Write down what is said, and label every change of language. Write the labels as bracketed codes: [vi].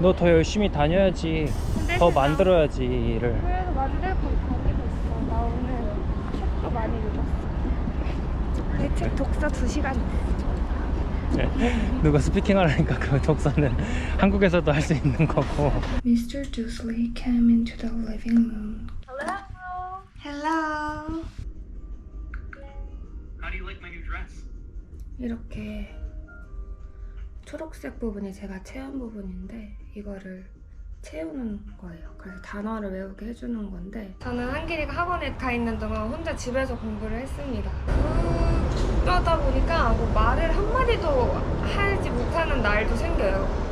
[ko] 너 더 열심히 다녀야지. 더 만들어야지 일을. 그래서 만들고 다니고 있어. 나 오늘 책도 많이 읽었어. 내 책 독서 2시간 누가 스피킹 하려니까 그 독서는 한국에서도 할 수 있는 거고. [en] Mr. Doosley came into the living room. Hello. Hello. How do you like my new dress? [ko] 이렇게 초록색 부분이 제가 채운 부분인데 이거를 채우는 거예요. 그래서 단어를 외우게 해주는 건데 저는 한길이가 학원에 가 있는 동안 혼자 집에서 공부를 했습니다. 그러다 보니까 뭐 말을 한마디도 하지 못하는 날도 생겨요.